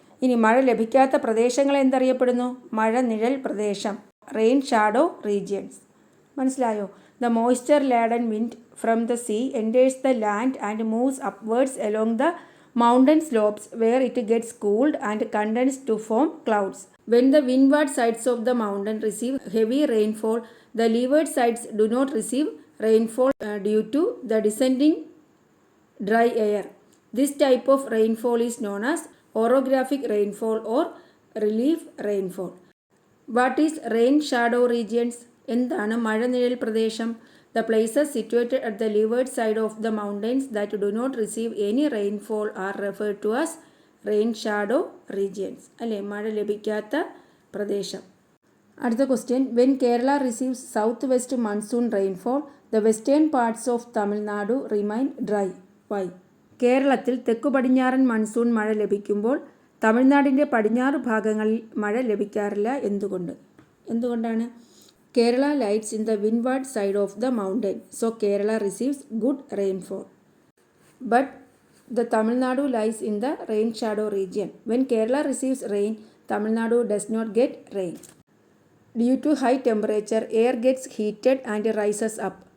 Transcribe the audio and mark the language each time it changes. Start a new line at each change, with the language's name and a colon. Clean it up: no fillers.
Malayalam: ഇനി മഴ ലഭിക്കാത്ത പ്രദേശങ്ങളെ എന്തറിയപ്പെടുന്നു? മഴനിഴൽ പ്രദേശം,
English: Rain shadow regions.
Malayalam: മനസ്സിലായോ?
English: The moisture laden wind from the sea enters the land and moves upwards along the mountain slopes where it gets cooled and condensed to form clouds. When the windward sides of the mountain receive heavy rainfall, the leeward sides do not receive rainfall due to the descending dry air. This type of rainfall is known as orographic rainfall or relief rainfall. What is rain shadow regions?
Malayalam: എന്താണ് മഴനിഴൽ പ്രദേശം?
English: The places situated at the leeward side of the mountains that do not receive any rainfall are referred to as rain shadow regions.
Malayalam: അല്ലേ, മഴ ലഭിക്കാത്ത പ്രദേശം. അടുത്ത question.
English: When Kerala receives southwest monsoon rainfall, the western parts of Tamil Nadu remain dry. Why?
Malayalam: കേരളത്തിൽ തെക്കു പടിഞ്ഞാറൻ monsoon മഴ ലഭിക്കുമ്പോൾ തമിഴ്നാടിൻ്റെ പടിഞ്ഞാറ് ഭാഗങ്ങളിൽ മഴ ലഭിക്കാറില്ല. എന്തുകൊണ്ടാണ്?
English: Kerala lies in the windward side of the mountain, so Kerala receives good rainfall. But the Tamil Nadu lies in the rain shadow region. When Kerala receives rain, Tamil Nadu does not get rain. Due to high temperature, air gets heated and rises up.